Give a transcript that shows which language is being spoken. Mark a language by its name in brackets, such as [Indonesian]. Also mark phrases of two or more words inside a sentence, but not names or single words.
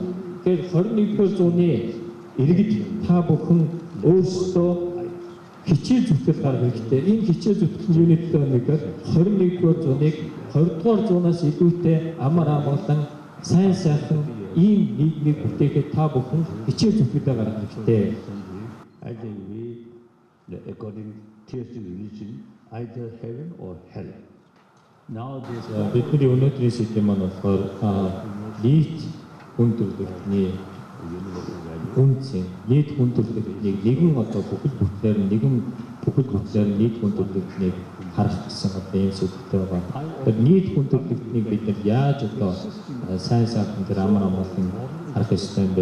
[Mongolian] Тэгэхээр 21-р зууны иргэд та бүхэн өөрсдөө хичээл зүтгэл гаргах хэрэгтэй. Энэ хичээл зүтгэл юуны төлөө нэгэр 21-р зууныг 20-р зуунаас илүүтэй амар амгалан сайн сайхан ийм нийгмийг бүтээхэд та бүхэн хичээл зүтгэлээ гаргах хэрэгтэй. [English] According to religion, either heaven or hell. Now this [Mongolian] бидний өнөөдрийн сэдэв маань болохоор нийт хүн төрөлхтний үнцэн нийт хүн төрөлхтнийг нэгэн одоо бүхэл бүтлээр нийт хүн төрөлхтнийг харах гэсэн одоо юм сэдвтэй байгаа. Тэр нийт хүн төрөлхтнийг бид нар яаж одоо сайн сайхан тэр амар амгалан харах ёстой юм бэ?